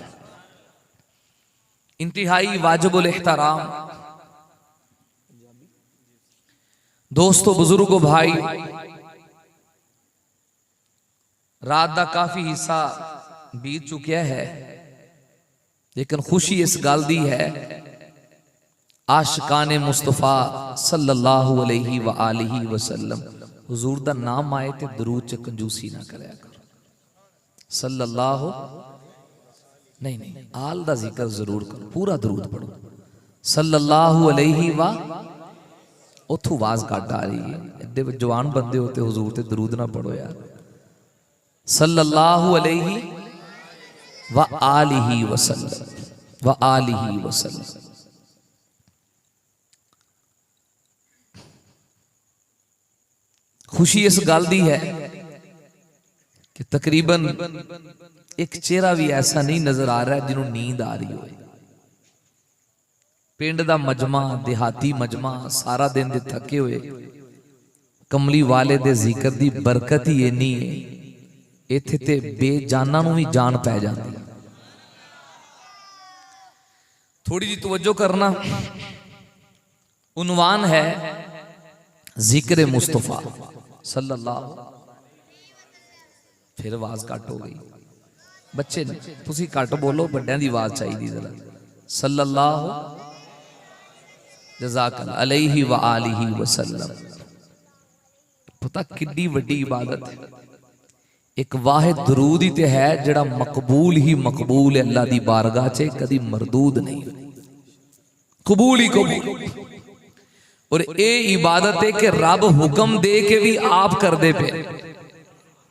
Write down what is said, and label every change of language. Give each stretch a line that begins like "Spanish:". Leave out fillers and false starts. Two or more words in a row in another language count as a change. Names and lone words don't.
Punjabi: ਇੰਤਹਾਈ ਵਾਜਿਬੁਲ ਏਹਤਰਾਮ ਦੋਸਤੋ, ਬੁਜ਼ੁਰਗੋ, ਭਾਈ, ਰਾਤ ਕਾ ਕਾਫ਼ੀ ਹਿੱਸਾ ਬੀਤ ਚੁਕਾ ਹੈ, ਲੇਕਿਨ ਖ਼ੁਸ਼ੀ ਇਸ ਗੱਲ ਦੀ ਹੈ ਆਸ਼ਿਕਾਨੇ ਮੁਸਤਫ਼ਾ
Arabic: صلى الله عليه وآله وسلم
Punjabi: ਹੁਜ਼ੂਰ ਦਾ ਨਾਮ ਆਏ ਤੇ ਦਰੂਦ ਚ ਕੰਜੂਸੀ ਨਾ ਕਰਿਆ ਕਰੋ। ਸੱਲੱਲਾਹੁ ਨਹੀਂ ਆਲ ਦਾ ਜ਼ਿਕਰ ਜ਼ਰੂਰ ਕਰੋ, ਪੂਰਾ ਦਰੂਦ ਪੜ੍ਹੋ।
Arabic: صلى الله عليه و
Punjabi: ਉੱਥੋਂ ਆਵਾਜ਼ ਕਾਟ ਆ ਰਹੀ ਹੈ, ਏਡੇ ਜਵਾਨ ਬੰਦੇ ਹੋਤੇ ਹੁਜ਼ੂਰ ਤੇ ਦਰੂਦ ਨਾ ਪੜ੍ਹੋ ਯਾਰ।
Arabic: صلى الله عليه وآله وسلم وآله وسلم.
Punjabi: ਖ਼ੁਸ਼ੀ ਇਸ ਗੱਲ ਦੀ ਹੈ ਕਿ ਤਕਰੀਬਨ ਇਕ ਚਿਹਰਾ ਭੀ ਐਸਾ ਨਹੀਂ ਨਜ਼ਰ ਆ ਰਹਾ ਜਿਨ੍ਹੋਂ ਨੇ ਨੀਂਦ ਆ ਰਹੀ ਹੋ। ਪਿੰਡ ਦਾ ਮਜਮਾ, ਦੇਹਾਤੀ ਮਜਮਾ, ਸਾਰਾ ਦਿਨ ਦੇ ਥੱਕੇ ਹੋਏ, ਕਮਲੀ ਵਾਲੇ ਦੇ ਜ਼ਿਕਰ ਦੀ ਬਰਕਤ ਹੀ ਇੰਨੀ ਹੈ, ਇੱਥੇ ਤੇ ਬੇਜਾਨਾਂ ਨੂੰ ਭੀ ਜਾਨ ਪੈ ਜਾਤੀ। ਥੋੜ੍ਹੀ ਜੀ ਤਵੱਜੋ ਕਰਨਾ।
Urdu: عنوان ہے ذکر مصطفیٰ صلی اللہ.
Punjabi: ਫਿਰ ਆਵਾਜ਼ ਕੱਟ ਹੋ ਗਈ, ਬੱਚੇ ਤੁਸੀਂ ਘੱਟ ਬੋਲੋ, ਵੱਡਿਆਂ ਦੀ ਆਵਾਜ਼ ਚਾਹੀਦੀ ਜ਼ਰਾ।
Arabic: صلى الله جزاك الله عليه وآله وسلم.
Punjabi: ਪਤਾ ਕਿਤਨੀ ਵੱਡੀ ਇਬਾਦਤ ਹੈ। ਇਕ ਵਾਹਿਦ ਦਰੂਦ ਹੀ ਤੇ ਹੈ ਜਿਹੜਾ ਮਕਬੂਲ ਹੀ ਮਕਬੂਲ ਹੈ ਅੱਲਾਹ ਦੀ ਬਾਰਗਾਹ ਚ, ਕਦੀ ਮਰਦੂਦ ਨਹੀਂ, ਕਬੂਲ ਹੀ ਕਬੂਲ।
Urdu: اور یہ عبادت ہے کہ رب حکم دے کے بھی آپ کر دے پے.